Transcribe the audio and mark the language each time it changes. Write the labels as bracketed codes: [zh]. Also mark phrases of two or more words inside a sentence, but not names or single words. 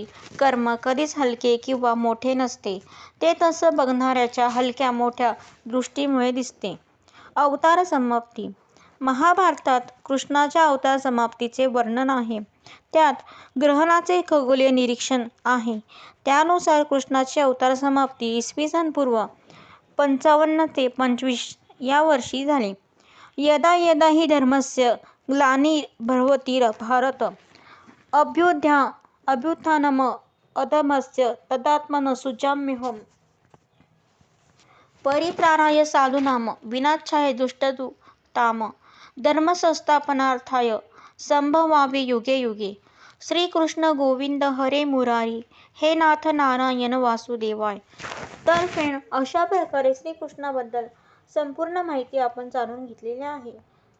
[mr] कर्म कधीच हलके किंवा मोठे नसते. ते तसं बघणाऱ्याच्या हलक्या मोठ्या दृष्टीमुळे दिसते. अवतार समाप्ती महाभारतात कृष्णाच्या अवतार समाप्तीचे वर्णन आहे. त्यात ग्रहणाचे खगोलीय निरीक्षण आहे. त्यानुसार कृष्णाची अवतार समाप्ती इ. स. पूर्व 55 ते 25 या वर्षी झाली. [sa] यदा यदा हि धर्मस्य ग्लानिर्भवति भारत अभ्युत्थानम् अधर्मस्य तदात्मन् सृजाम्यहम् परित्राणाय साधूनां विनाशाय दुष्टकृताम् धर्मसंस्थापनार्थाय संभवामि युगे युगे. श्रीकृष्ण गोविंद हरे मुरारी हे नाथ नारायण वासुदेवाय. [mr] तर फ्रेंड, अशा प्रकारे श्रीकृष्णाबद्दल संपूर्ण माहिती आपण जाणून घेतलेली आहे.